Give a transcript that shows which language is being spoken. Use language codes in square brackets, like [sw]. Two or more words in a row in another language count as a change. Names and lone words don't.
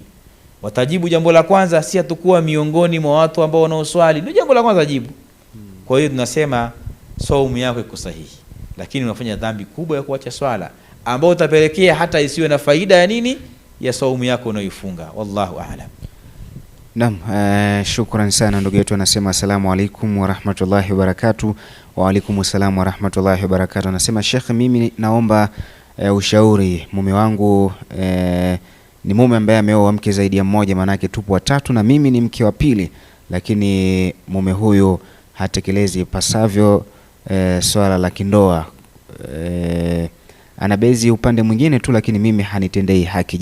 [sw] Watajibu jambo la kwanza, si hatakuwa miongoni mwa watu ambao wanaoswali. Ndio jambo la kwanza jibu. Kwa hiyo tunasema saumu yako iko sahihi, lakini unafanya dhambi kubwa ya kuacha swala, ambao utapelekea hata isiwe na faida ya nini, ya saumu yako unayoifunga. [ar] والله أعلم. [sw] Naam, shukran sana ndugu yetu. [ar] Anasema السلام عليكم ورحمة الله وبركاته. وعليكم السلام ورحمة الله وبركاته. [sw] Anasema Sheikh, mimi naomba ushauri. Mume wangu ni mume ambaye ameoa mke zaidi ya mmoja, maana yake tupo watatu na mimi ni mke wa pili, lakini mume huyo hatekelezi pasavyo swala la kindoa. Anabezi upande mwingine tu, lakini mimi hanitendei haki.